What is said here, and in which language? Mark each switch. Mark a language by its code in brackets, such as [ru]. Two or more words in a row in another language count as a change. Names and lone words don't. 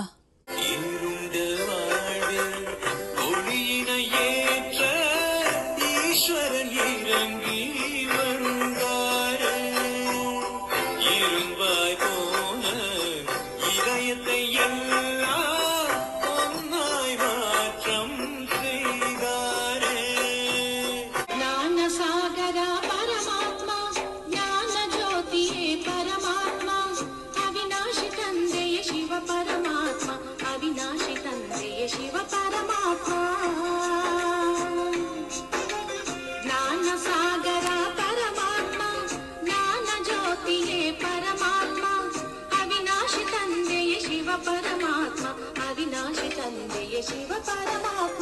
[ta] இருண்ட வாழ்வில் ஒளியினை ஏற்ற ஈஸ்வரன் இறங்கி வருகிறாரே. இரும்பாய் போன இதயத்தை எல்லாம் ஒன்னாய் மாற்றம் செய்தாரே. [kn] ಜ್ಞಾನ ಸಾಗರ ಪರಮಾತ್ಮ, ಜ್ಞಾನ ಜ್ಯೋತಿಯೇ ಪರಮಾತ್ಮ, ಅವಿನಾಶಿ ತಂದೆಯ ಶಿವ ಪರಮಾತ್ಮ, ಅವಿನಾಶಿ ತಂದೆಯ ಶಿವ ಪರಮಾತ್ಮ. ಜ್ಞಾನ ಸಾಗರ ಪರಮಾತ್ಮ, ಜ್ಞಾನ ಜ್ಯೋತಿಯೇ ಪರಮಾತ್ಮ, ಅವಿನಾಶಿ ತಂದೆಯ ಶಿವ ಪರಮಾತ್ಮ, ಅವಿನಾಶಿ ತಂದೆಯ ಶಿವ ಪರಮಾತ್ಮ.